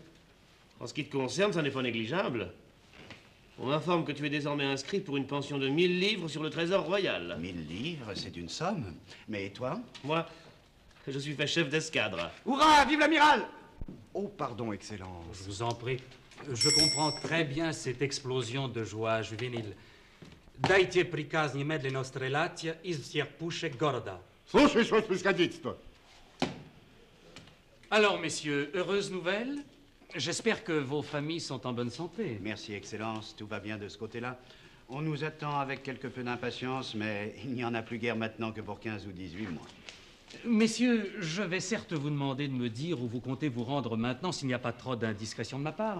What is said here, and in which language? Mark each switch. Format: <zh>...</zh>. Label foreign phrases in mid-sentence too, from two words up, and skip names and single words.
<fr>En ce qui te concerne, ça n'est pas négligeable. On m'informe que tu es désormais inscrit pour une pension de 1000 livres sur le trésor royal. 1000 livres, c'est une somme. Mais toi? Moi, je suis fait chef d'escadre. Hurrah! Vive l'amiral! Oh, pardon, Excellence. Je vous en prie. Je comprends très bien cette explosion de joie juvénile.</fr> <ru>Дайте приказ немедленно стрелять из Серпуше Города. Слушай, что происходит-то?</ru> <fr>Alors, messieurs, heureuse nouvelle. J'espère que vos familles sont en bonne santé. Merci, Excellence. Tout va bien de ce côté-là. On nous attend avec quelque peu d'impatience, mais il n'y en a plus guère maintenant que pour 15 ou 18 mois. Messieurs, je vais certes vous demander de me dire où vous comptez vous rendre maintenant s'il n'y a pas trop d'indiscrétion de ma part.</fr>